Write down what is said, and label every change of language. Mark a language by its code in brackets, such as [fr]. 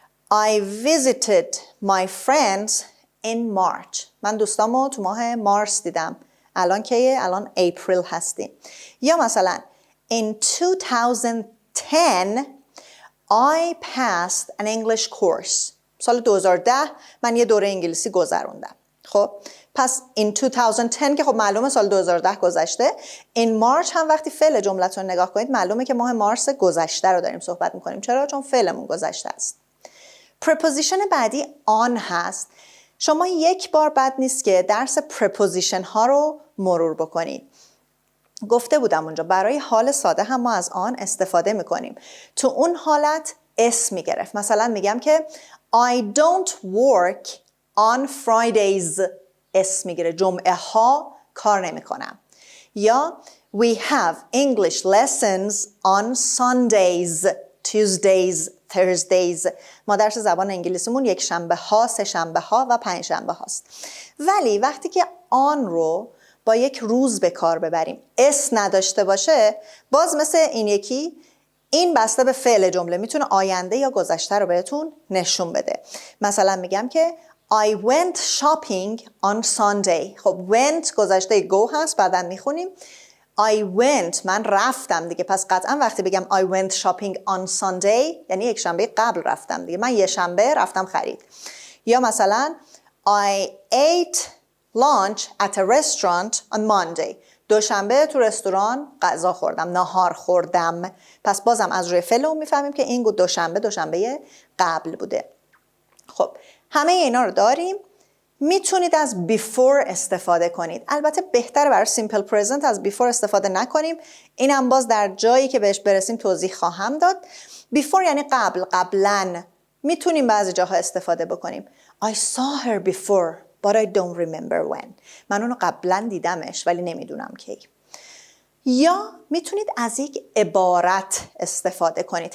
[en] I visited my friends in March. [fa] من دوستامو تو ماه مارس دیدم. الان کیه؟ الان اپریل هستیم. یا مثلا [en] in 2010 I passed an English course. [fa] سال 2010 من یه دوره انگلیسی گذروندم. خب پس [en] in 2010 [fa] که خب معلومه سال 2010 گذشته. [en] in March [fa] هم وقتی فعل جملتون نگاه کنید معلومه که ماه مارس گذشته رو داریم صحبت میکنیم. چرا؟ چون فعلمون گذشته است. preposition بعدی on هست. شما یک بار بد نیست که درس preposition ها رو مرور بکنید. گفته بودم اونجا برای حال ساده هم ما از آن استفاده میکنیم. تو اون حالت اسم میگرفت. مثلا میگم که [en] I don't work on Fridays. [fa] اسم میگیره. جمعه ها کار نمیکنم. یا [en] we have English lessons on Sundays, Tuesdays, Thursdays. [fa] ما درس زبان انگلیسیمون یک شنبه ها، سه شنبه ها و پنج شنبه هاست. ولی وقتی که آن رو با یک روز به کار ببریم، اسم نداشته باشه، باز مثل این یکی این بسته به فعل جمله میتونه آینده یا گذشته رو بهتون نشون بده. مثلا میگم که [en] I went shopping on Sunday. [fa] خب went گذشته go هست، بعداً میخونیم [en] I went، [fa] من رفتم دیگه. پس قطعا وقتی بگم [en] I went shopping on Sunday [fa] یعنی یک شنبه قبل رفتم دیگه. من یه شنبه رفتم خرید. یا مثلا [en] I ate lunch at a restaurant on Monday. [fa] دوشنبه تو رستوران غذا خوردم، ناهار خوردم. پس بازم از روی فعل اون میفهمیم که این دوشنبه قبل بوده. خب همه اینا رو داریم. میتونید از before استفاده کنید. البته بهتره برای simple present از before استفاده نکنیم. اینم باز در جایی که بهش برسیم توضیح خواهم داد. before یعنی قبل، قبلن، میتونیم بعضی جاها استفاده بکنیم. [en] I saw her before but I don't remember when. [fa] من اونو قبلا دیدمش ولی نمیدونم کی. یا میتونید از یک عبارت استفاده کنید.